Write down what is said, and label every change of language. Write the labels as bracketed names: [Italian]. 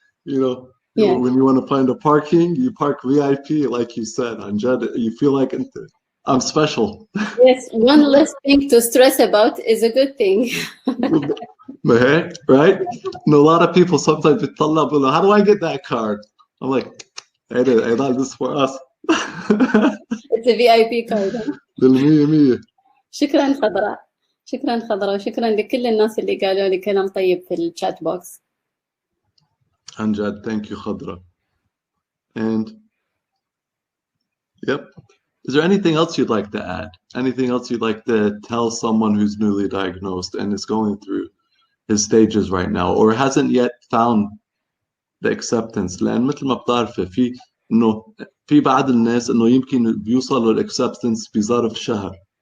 [English] When you want to find a parking, you park VIP, like you said, Anjad, you feel like I'm special. Yes, one less thing to stress about is a good thing. Right? And a lot of people sometimes how do I get that card? I'm like, hey, this is for us. It's a VIP card. [Arabic] بالمية. شكرا خضراء وشكرا لكل الناس اللي قالوا لي كلام طيب في الشات بوكس. [English] Anjad, thank you, Khadra. And yep. Is there anything else you'd like to add? Anything else you'd like to tell someone who's newly diagnosed and is going through his stages right now or hasn't yet found the acceptance? [Arabic] لأن مثل ما بتعرفي في بعض الناس إنه يمكن بيوصلوا الacceptance بظرف شهر.